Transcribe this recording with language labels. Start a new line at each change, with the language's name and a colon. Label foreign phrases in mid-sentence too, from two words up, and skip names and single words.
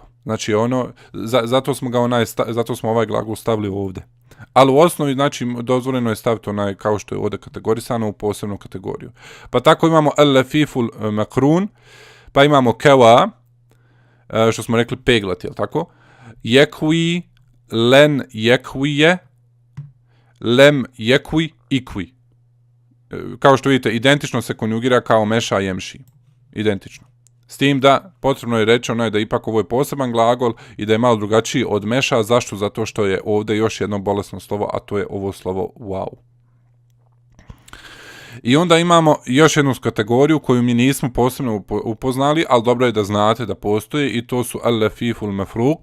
Bosnian: Znači zato smo ovaj glagol stavili ovdje. Ali u osnovi, znači, dozvoljeno je staviti kao što je ovdje kategorisano u posebnu kategoriju. Pa tako imamo
Arabic: اللفيف المقرون,
Bosnian: pa imamo kewa, što smo rekli peglat, jel tako?
Arabic: يَكْوِي لَنْ يَكْوِيَ لَمْ يَكْوِ اِكْوِ.
Bosnian: Kao što vidite, identično se konjugira kao
Arabic: مَشَى يَمْشِي.
Bosnian: Identično. S tim da potrebno je reći da ipak ovo je poseban glagol i da je malo drugačiji od meša. Zašto? Zato što je ovdje još jedno bolesno slovo, a to je ovo slovo wow. I onda imamo još jednu kategoriju koju mi nismo posebno upoznali, ali dobro je da znate da postoji, i to su
Arabic: اللفيف المفروق.